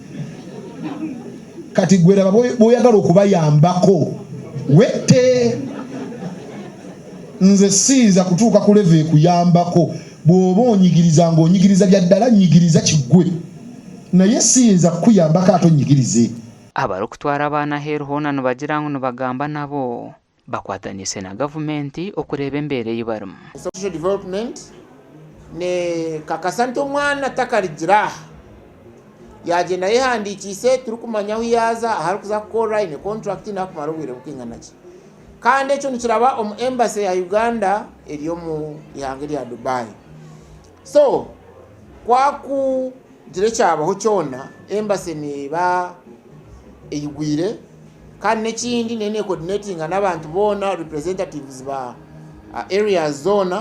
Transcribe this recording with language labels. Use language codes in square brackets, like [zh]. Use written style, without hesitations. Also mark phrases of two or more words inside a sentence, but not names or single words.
[lg] Kati gwera bw'oyagala okubayambako wette. Nze siiza kutuuka ku level ekuyambako. Bw'oba onyigiriza ng'onyigiriza bya ddala nyigiriza kiggwe, naye siyinza kukuyambako ate onyigirize. [nyn] Abari okutwara abaana heeru hoona nibagira ngu nibagamba nabo bakwatanise na gavumenti okureeba embeera ei barimu. [en] Social development [nyn] ne kakasa nti omwana takaligira yagenda yehandikiise turikumanya ahu yaza ahari kuza kukora ine contract nakumara obwire bukingana ki, kandi ekyo nikiraba omu embassy ya Uganda eri omu ihanga rya Dubai. So kwakugira ekyabaho kyona embassy neba eyigwire kandi n'ekindi nene coordinating n'abantu boona representatives ba areas zona